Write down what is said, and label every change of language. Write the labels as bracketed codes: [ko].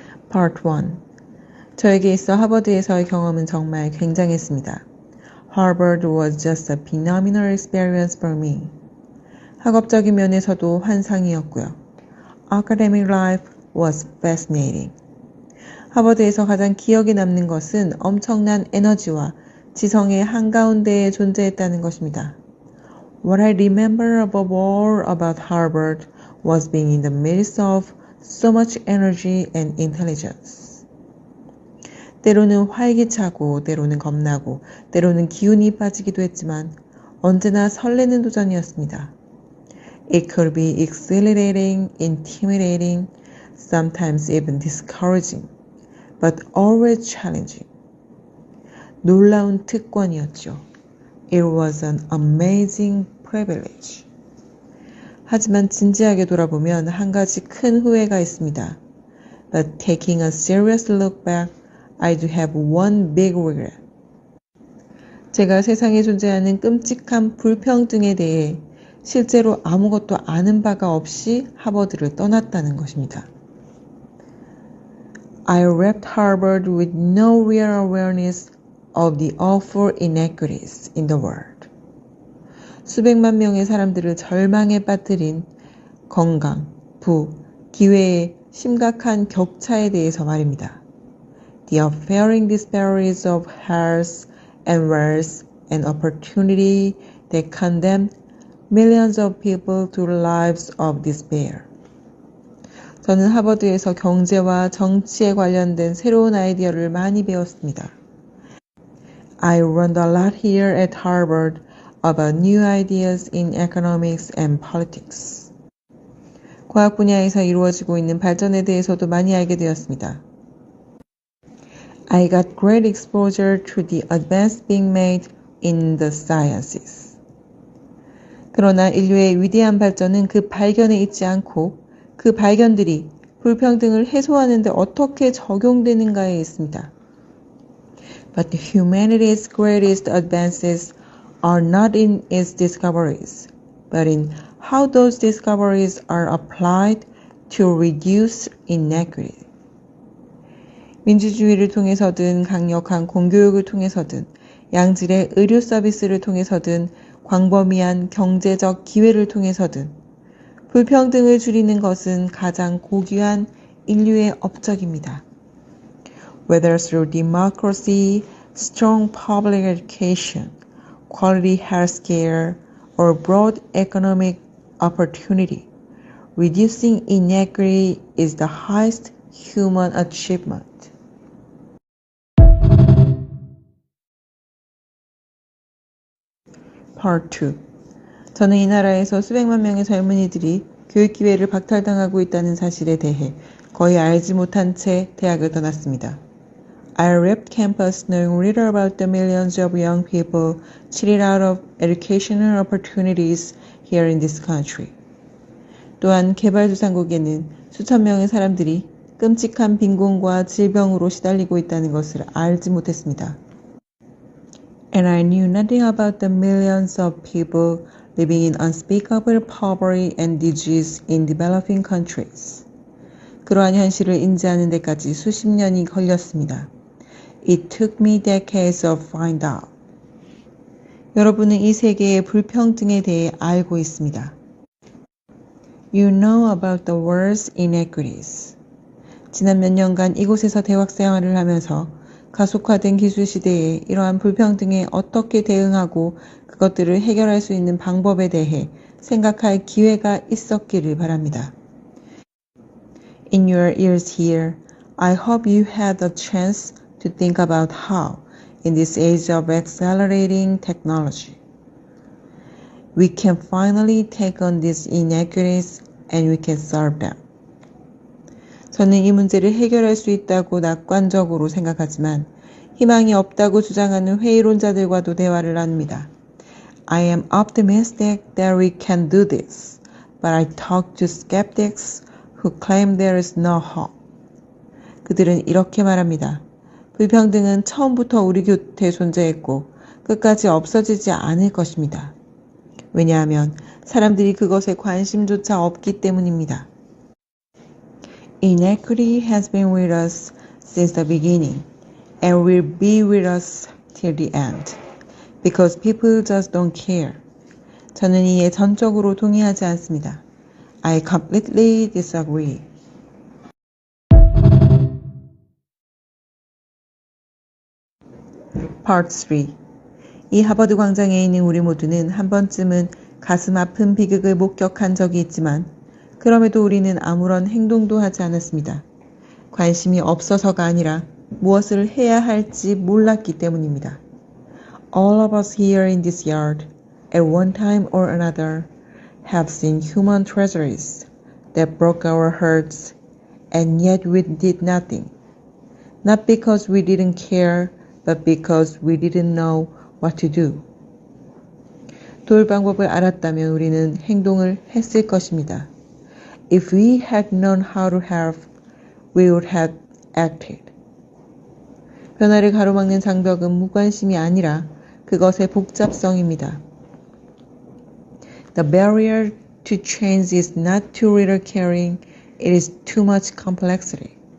[en] Part 1. [ko] 저에게 있어 하버드에서의 경험은 정말 굉장했습니다. [en] Harvard was just a phenomenal experience for me. [ko] 학업적인 면에서도 환상이었고요. [en] Academic life was fascinating. [ko] 하버드에서 가장 기억에 남는 것은 엄청난 에너지와 지성의 한가운데에 존재했다는 것입니다. [en] What I remember above all about Harvard was being in the midst of so much energy and intelligence. [ko] 때로는 활기차고, 때로는 겁나고, 때로는 기운이 빠지기도 했지만 언제나 설레는 도전이었습니다. [en] It could be exhilarating, intimidating, sometimes even discouraging, but always challenging. [ko] 놀라운 특권이었죠. [en] It was an amazing privilege. [ko] 하지만 진지하게 돌아보면 한 가지 큰 후회가 있습니다. [en] But taking a serious look back, I do have one big regret. [ko] 제가 세상에 존재하는 끔찍한 불평등에 대해 실제로 아무것도 아는 바가 없이 하버드를 떠났다는 것입니다. [en] I left Harvard with no real awareness of the awful inequities in the world. [ko] 수백만 명의 사람들을 절망에 빠뜨린 건강, 부, 기회의 심각한 격차에 대해서 말입니다. [en] The appalling disparities of health and wealth and opportunity that condemned millions of people to lives of despair. [ko] 저는 하버드에서 경제와 정치에 관련된 새로운 아이디어를 많이 배웠습니다. [en] I learned a lot here at Harvard about new ideas in economics and politics. [ko] 과학 분야에서 이루어지고 있는 발전에 대해서도 많이 알게 되었습니다. [en] I got great exposure to the advances being made in the sciences. [ko] 그러나 인류의 위대한 발전은 그 발견에 있지 않고 그 발견들이 불평등을 해소하는 데 어떻게 적용되는가에 있습니다. [en] But humanity's greatest advances are not in its discoveries, but in how those discoveries are applied to reduce inequity. [ko] 민주주의를 통해서든 강력한 공교육을 통해서든 양질의 의료 서비스를 통해서든 광범위한 경제적 기회를 통해서든 불평등을 줄이는 것은 가장 고귀한 인류의 업적입니다. [en] Whether through democracy, strong public education, quality health care, or broad economic opportunity, reducing inequity is the highest human achievement. Part 2. [ko] 저는 이 나라에서 수백만 명의 젊은이들이 교육 기회를 박탈당하고 있다는 사실에 대해 거의 알지 못한 채 대학을 떠났습니다. [en] I left campus knowing little about the millions of young people cheated out of educational opportunities here in this country. [ko] 또한 개발도상국에는 수천 명의 사람들이 끔찍한 빈곤과 질병으로 시달리고 있다는 것을 알지 못했습니다. [en] And I knew nothing about the millions of people living in unspeakable poverty and disease in developing countries. [ko] 그러한 현실을 인지하는 데까지 수십 년이 걸렸습니다. [en] It took me decades to find out. [ko] 여러분은 이 세계의 불평등에 대해 알고 있습니다. [en] You know about the world's inequities. [ko] 지난 몇 년간 이곳에서 대학 생활을 하면서 가속화된 기술 시대에 이러한 불평등에 어떻게 대응하고 그것들을 해결할 수 있는 방법에 대해 생각할 기회가 있었기를 바랍니다. [en] In your years here, I hope you had the chance to think about how, in this age of accelerating technology, we can finally take on these inequities and we can solve them. [ko] 저는 이 문제를 해결할 수 있다고 낙관적으로 생각하지만 희망이 없다고 주장하는 회의론자들과도 대화를 나눕니다. [en] I am optimistic that we can do this, but I talk to skeptics who claim there is no hope. [ko] 그들은 이렇게 말합니다. 불평등은 처음부터 우리 곁에 존재했고 끝까지 없어지지 않을 것입니다. 왜냐하면 사람들이 그것에 관심조차 없기 때문입니다. [en] Inequity has been with us since the beginning and will be with us till the end because people just don't care. [ko] 저는 이에 전적으로 동의하지 않습니다. [en] I completely disagree. Part 3. [ko] 이 하버드 광장에 있는 우리 모두는 한 번쯤은 가슴 아픈 비극을 목격한 적이 있지만 그럼에도 우리는 아무런 행동도 하지 않았습니다. 관심이 없어서가 아니라 무엇을 해야 할지 몰랐기 때문입니다. [en] All of us here in this yard, at one time or another, have seen human tragedies that broke our hearts, and yet we did nothing. Not because we didn't care, but because we didn't know what to do. [ko] 도울 방법을 알았다면 우리는 행동을 했을 것입니다. [en] If we had known how to help, we would have acted. [ko] 변화를 가로막는 장벽은 무관심이 아니라 그것의 복잡성입니다. [en] The barrier to change is not too little caring, it is too much complexity.